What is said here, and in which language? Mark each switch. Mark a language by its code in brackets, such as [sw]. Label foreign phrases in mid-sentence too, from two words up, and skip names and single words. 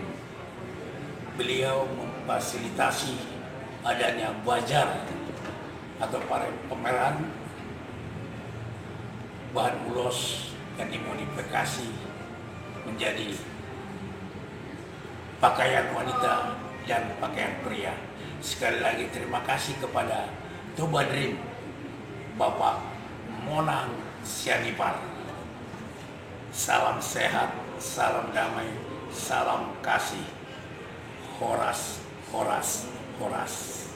[id] Beliau memfasilitasi adanya bajar atau pameran bahan ulos yang dimodifikasi menjadi pakaian wanita dan pakaian pria. Sekali lagi terima kasih kepada Tobadrim, Bapak Monang Sianipar. Salam sehat, salam damai, salam kasih. [bts] Horas, horas, horas.